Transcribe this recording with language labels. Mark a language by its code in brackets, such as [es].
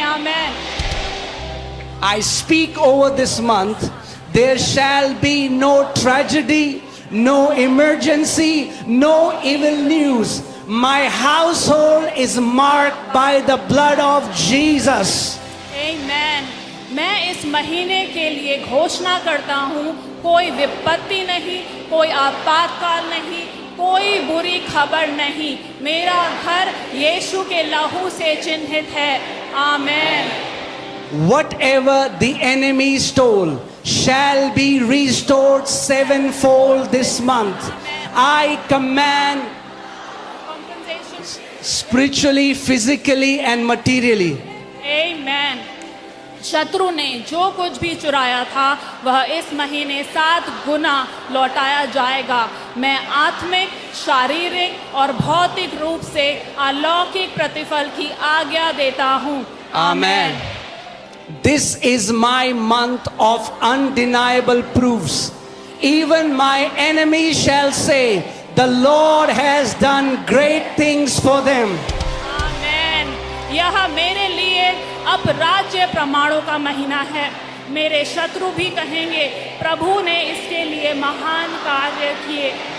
[hi] Amen. [en] I speak over this month, there shall be no tragedy, no emergency, no evil news. My household is marked by the blood of Jesus. Amen. [hi] मैं इस महीने के लिए घोषणा करता हूँ कोई विपत्ति नहीं, कोई आपातकाल नहीं, कोई बुरी खबर नहीं। मेरा घर यीशु के लहू से चिन्हित है। आमेन। [en] Whatever the enemy stole shall be restored sevenfold this month. I command Compensation. spiritually, physically and materially. Amen. [hi] शत्रु ने जो कुछ भी चुराया था वह इस महीने 7 गुना लौटाया जाएगा। मैं आत्मिक, शारीरिक और भौतिक रूप से अलौकिक प्रतिफल की आज्ञा देता हूँ। [en] Amen. This is my month of undeniable proofs. Even my enemies shall say, the Lord has done great things for them. [hi] आमेन। यह मेरे लिए अब राज्य प्रमाणों का महीना है। मेरे शत्रु भी कहेंगे प्रभु ने इसके लिए महान कार्य किए।